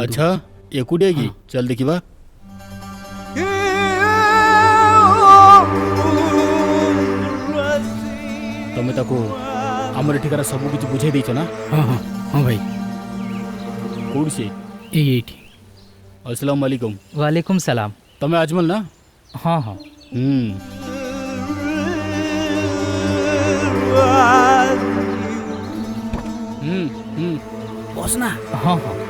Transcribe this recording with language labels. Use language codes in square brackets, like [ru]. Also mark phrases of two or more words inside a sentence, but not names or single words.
[or] ଅଚ୍ଛା ଏକୁଟିଆ କି ଚଲ ଦେଖିବା ତମେ ତାକୁ ହମର ଠିକଣା ସବ କିଛ ବୁଝେ ଦେଛ ନା ହଁ ହଁ ହଁ ଭାଇ କୋଡ ସେ ଏଟି [ar] السلام عليكم وعليكم السلام [or] ତମେ ଅଜମଲ ନା ହଁ ହଁ ବସ ନା ହଁ ହଁ